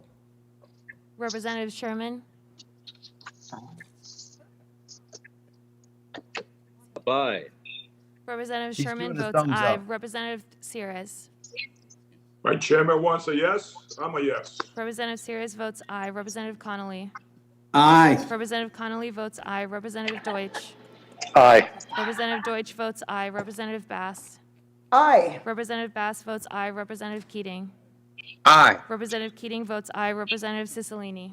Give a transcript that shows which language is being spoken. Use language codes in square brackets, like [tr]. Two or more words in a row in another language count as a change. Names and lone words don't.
[en] Representative Sherman, Aye. Representative He's Sherman doing a votes thumbs aye. up. Representative Sears. My chairman wants a yes. I'm a yes. Representative Sears votes aye. Representative Connolly. Aye. Representative Connolly votes aye. Representative Deutsch. Aye. Representative Deutsch votes aye. Representative Bass. Aye. Representative Bass votes aye. Representative Keating. Aye. Representative Keating votes aye. Representative Cicilline.